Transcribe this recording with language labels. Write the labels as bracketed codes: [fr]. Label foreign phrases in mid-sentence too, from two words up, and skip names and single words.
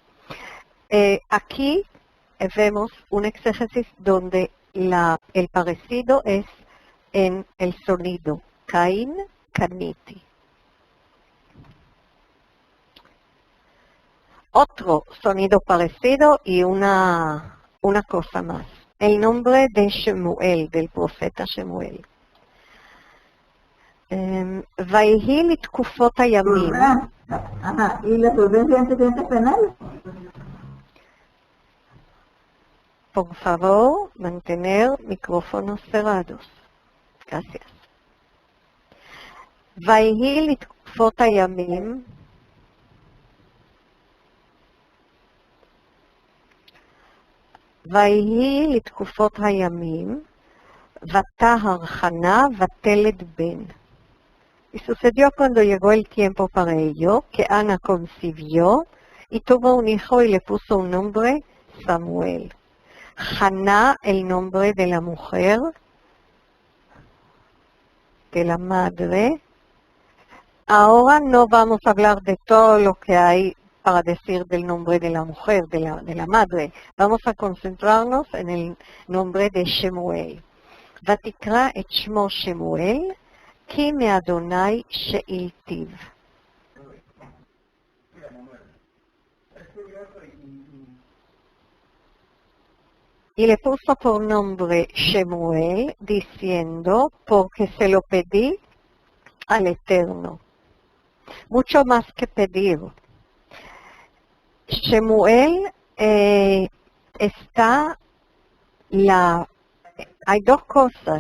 [es] Aquí vemos un exégesis donde el parecido es en el sonido, Caín, Caniti. Otro sonido parecido y una cosa más. El nombre de Shemuel, del profeta Shemuel. [he] ויהי לתקופות הימים. [es] ¿Y la solvencia de antecedentes penales? Por favor, mantener micrófonos cerrados. Gracias. [he] ויהי לתקופות הימים. ויהי לתקופות הימים, ותהר חנה ותלד בן. [es] Y sucedió cuando llegó el tiempo para ello, que Ana concibió y tuvo un hijo y le puso un nombre, Samuel. Haná, el nombre de la mujer, de la madre. Ahora no vamos a hablar de todo lo que hay para decir del nombre de la mujer, de la madre. Vamos a concentrarnos en el nombre de Shemuel. [he] ותקרא את שמו שמואל, כי מאדוני שאילתיו. [es] Y le puso por nombre Shemuel, diciendo, porque se lo pedí al Eterno. Mucho más que pedir. Shemuel hay dos cosas.